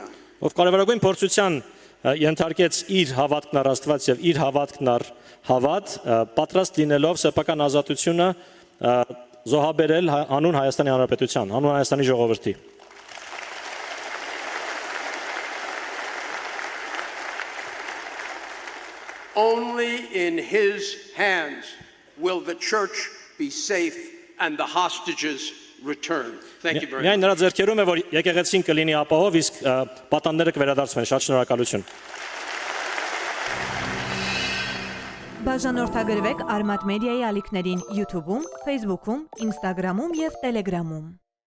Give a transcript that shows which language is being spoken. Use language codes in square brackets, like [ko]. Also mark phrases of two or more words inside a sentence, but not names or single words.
[hy] ով կարևորագույն փորձության ենթարկեց իր հավատքն առ Աստված եւ իր հավատքն առ հավատ, պատրաստ լինելով սեփական ազատությունը զոհաբերել հանուն Հայաստանի Հանրապետության, հանուն Հայաստանի ժողովրդի։ [en] Only in his hands will the church be safe and the hostages return. Thank you very much. [hy] Միայն նրա ձեռքերում է, որ եկեղեցին կլինի ապահով, իսկ պատանները կվերադարձվեն։ Շատ շնորհակալություն։ Բաժանորդագրվեք Արմատ մեդիայի ալիքներին YouTube-ում, Facebook-ում, Instagram-ում եւ Telegram-ում։